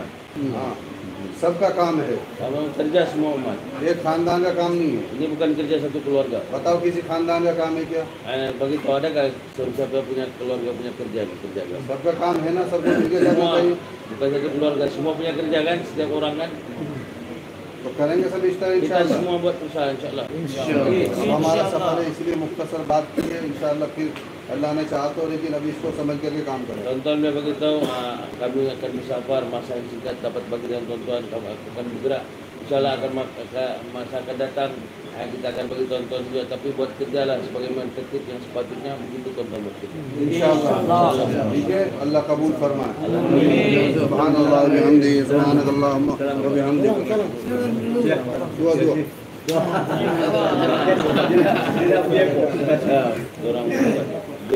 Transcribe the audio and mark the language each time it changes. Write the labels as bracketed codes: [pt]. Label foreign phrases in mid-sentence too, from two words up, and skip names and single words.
[hi] हाँ, सबका काम है, [ms] Kalau kerja semua umat. [hi] एक खानदान का काम नहीं है। [ms] Ini bukan kerja satu keluarga. [hi] बताओ किसी खानदान का काम है क्या? [ms] Bagi tahu ada kan siapa punya keluarga punya kerja kan? [hi] सबका काम है ना, सबको मिलकर जाना [ms] Semua [hi] चाहिए। [ms] bukan satu keluarga, semua punya kerja kan, setiap orang kan. [hi] तो करेंगे सब इस तरह [ms] Kita [hi] इंशाअल्लाह। [ms] semua buat usaha insyaAllah. [hi] अब हमारा सफर है, इसलिए मुख्तसर बात की है। इंशाअल्लाह फिर अल्लाह ने चाहा तो, लेकिन अभी इसको समझ करके काम करें। [ms] Tuan-tuan boleh bagi tahu kami akan bersafar masa yang singkat dapat bagi dengan tuan-tuan kami akan bergerak. InsyaAllah akan masa akan datang kita akan bagi tuan-tuan juga, tapi buat kerjalah sebagaimana tertib yang sepatutnya, begitu tuan-tuan bekerja. [hi] इंशाअल्लाह ठीक है, अल्लाह कबूल फरमाए। [ar] سبحان الله وبحمده، سبحانك اللهم وبحمدك. [hi] दुआ दुआ [ms] Orang game.